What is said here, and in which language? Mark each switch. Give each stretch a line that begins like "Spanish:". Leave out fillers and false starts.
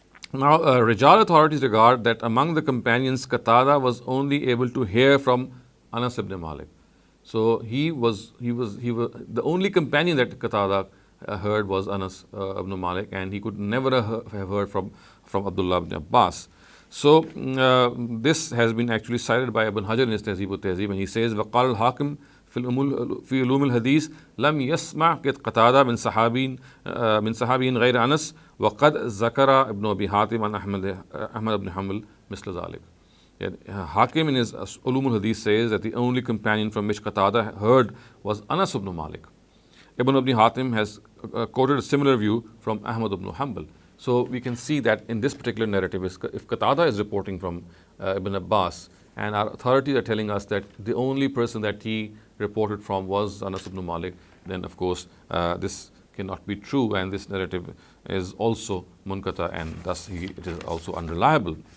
English: Now, Rijal authorities regard that among the companions, Qatada was only able to hear from Anas ibn Malik. So he was the only companion that Qatada heard was Anas ibn Malik, and he could never have heard from Abdullah ibn Abbas. So this has been actually cited by Ibn Hajar in his Tahzib al-Tahzib, and he says,
Arabic: وقال الحاكم في علوم الحديث لم يسمع قتادة من صحابي غير أنس وقد ذكر ابن أبي حاتم عن أحمد بن حنبل مثل ذلك.
English: Hakim in his Ulum al-Hadith says that the only companion from which Qatada heard was Anas ibn Malik. Ibn Abi Hatim has quoted a similar view from Ahmad ibn Hanbal. So we can see that in this particular narrative, if Qatada is reporting from Ibn Abbas, and our authorities are telling us that the only person that he reported from was Anas ibn Malik, then of course this cannot be true, and this narrative is also munkata, and thus it is also unreliable.